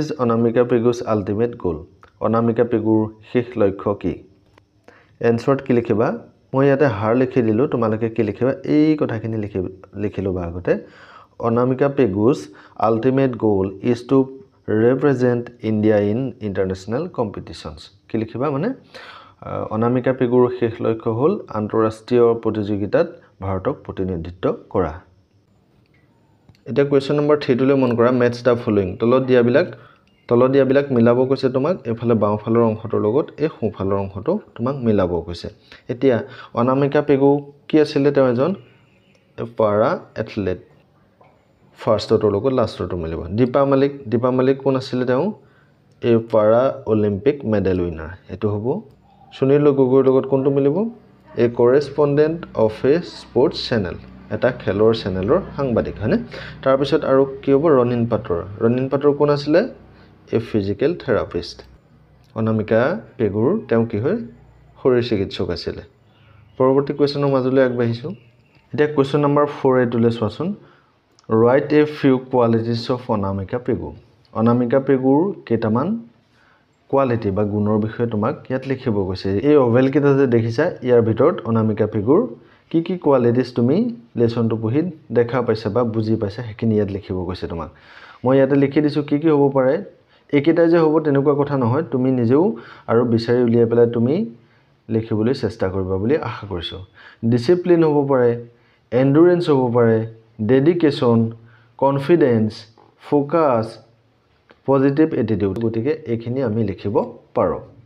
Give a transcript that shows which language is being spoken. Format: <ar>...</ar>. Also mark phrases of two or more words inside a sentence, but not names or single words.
<as>অনামিকা পেগু's</as> <en>ultimate goal</en> <as>অনামিকা পেগুৰ শেষ লক্ষ্য কি এনসাৰত কি লিখিবা মই ইয়াতে হার লিখি দিলো তোমালোকে কি লিখিবা এই কথাখিনি লিখিলো আগতে অনামিকা পেগু's</as> <en>ultimate goal is to represent India in international competitions</en> <as>কি লিখিবা মানে অনামিকা পেগুৰ শেষ লক্ষ্য হ'ল আন্তঃৰাষ্ট্ৰীয় প্ৰতিযোগিতাত ভাৰতক প্ৰতিনিধিত্ব কৰা এটা কোৱেশ্চন নম্বৰ 3 লৈ মন কৰা</as> <en>match the following</en> <as>তলত দিয়াবিলাক মিলাব কৈছে তোমাক এফালে বাওঁফালৰ অংশটোৰ লগত এই সোঁফালৰ অংশটো তোমাক মিলাব কৈছে এতিয়া অনামিকা পেগু কি আছিল তেওঁ এজন</as> <en>para athlete</en> <as>ফাৰ্ষ্টটোৰ লগত লাষ্টটো মিলিব দীপা মালিক কোন আছিল তেওঁ এই para</as> <en>olympic medal winner</en> <as>এটো হ'ব সুনীল গগৈৰ লগত কোনটো মিলিব</as> <en>a correspondent of a sports channel</en> <as>এটা খেলৰ চেনেলৰ সাংবাদিক হয়নে তাৰ পিছত আৰু কি হ'ব ৰনিন পাটৰ কোন আছিল</as> <en>a physical therapist</en> <as>অনামিকা পেগুৰ তেওঁ কি হয় শৰীৰ চিকিৎসক আছিলে পৰৱৰ্তী কোৱেশ্চনৰ মাজলৈ আগবাঢ়িছোঁ এতিয়া কোৱেশ্চন নম্বৰ 4 এটোলে চোৱাচোন</as> <en>write a few qualities of</en> <as>অনামিকা পেগু অনামিকা পেগুৰ কেইটামান কোৱালিটি বা গুণৰ বিষয়ে তোমাক ইয়াত লিখিব কৈছে এই অভেল কেইটা যে দেখিছা ইয়াৰ ভিতৰত অনামিকা পেগুৰ কি কি কোৱালিটিজ তুমি লেসনটো পঢ়ি দেখা পাইছা বা বুজি পাইছা হেকিনি ইয়াত লিখিব কৈছে তোমাক মই ইয়াতে লিখি দিছো কি কি হ'ব পাৰে একেটা যে হ'ব তেনেকুৱা কথা নহয় তুমি নিজেও আৰু বিচাৰি উলিয়াই পেলাই তুমি লিখিবলৈ চেষ্টা কৰিবা বুলি আশা কৰিছো ডিসিপ্লিন হ'ব পাৰে এন্ডুৰেন্স হ'ব পাৰে</as> <en>dedication confidence focus positive attitude</en> <as>গতিকে এইখিনি আমি লিখিব পাৰো</as>